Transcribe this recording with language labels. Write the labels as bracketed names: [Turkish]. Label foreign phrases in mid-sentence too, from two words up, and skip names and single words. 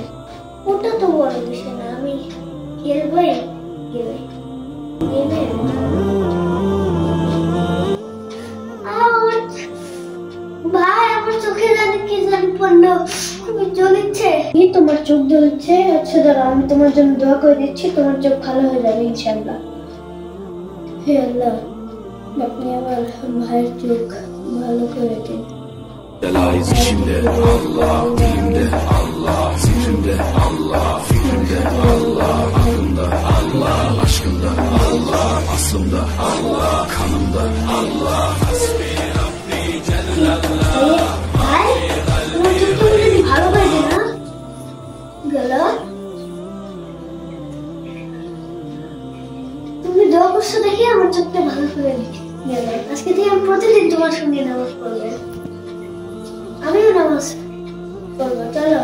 [Bangla] ওটা তো বড় বিষয় না, আমি খেলবই ভাই। আমার চোখে জানি কি জানি পড়লো, জ্বলছে। তোমার চোখ জ্বলছে? আচ্ছা দাঁড়া, আমি তোমার জন্য দোয়া করে দিচ্ছি, তোমার চোখ ভালো হয়ে যাবে ইনশাআল্লাহ। হে আল্লাহ, আপনি আমার ভাইয়ের চোখ ভালো করে দিন। [Turkish] Delayiz içimde Allah, dilimde Allah, zikrimde Allah, fikrimde Allah, aklımda Allah, aşkımda Allah, aslımda Allah, kanımda Allah. [Arabic] حسبي ربي جل الله. [Bangla] ভাই, তোমার চোখটা যদি ভালো করে দিন না গেল। তুমি দোয়া করছো দেখে আমার চোখটা ভালো করে গেল। আজকে থেকে আমি প্রতিদিন তোমার সঙ্গে নামাজ পড়বো। আমিও নামাজ পড়বো।